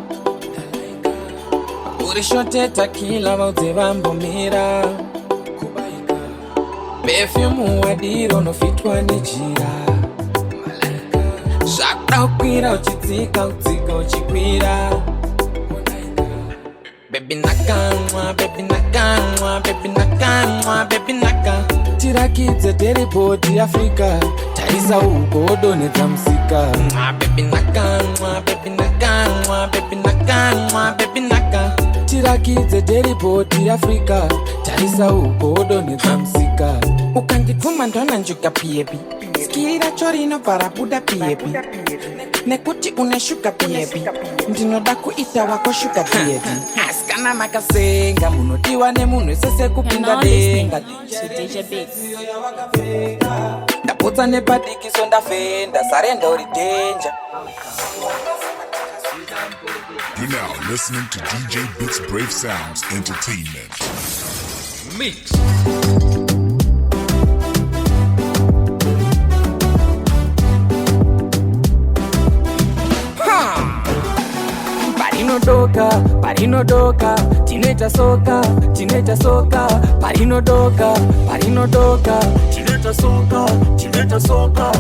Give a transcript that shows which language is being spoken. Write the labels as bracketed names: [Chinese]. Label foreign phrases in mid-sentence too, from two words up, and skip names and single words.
[Shona] Uri shoteta kila vaudze vambomira. Perfume wadiro nofitwa nejira. Zvakuda kukwira uchidzika udzika uchikwira. Baby nakamwa, baby nakamwa, baby nakamwa, baby naka. Tirakidze teripoti Afrika, taisa uko donedza msika. Baby nakamwa, baby nakamwa, baby nakamwa, baby naka. Tirakidze teripoti Afrika, taisa uko donedza msika. Ukandituma ndona njuka piepi, skira chorino parabuda piepi. Nekuti unashuka piepi, ndinoda kuita wako shuka piepi. Askana makasenga, munodiwa nemunhu sese kupinda denga. Ndapotsa nepadikiso ndafenda, sarenda uri danger. [English] You're now listening to DJ Beats Brave Sounds Entertainment. Mix. [Shona] Parinodoka, tinoita soka, parinodoka, tinoita soka.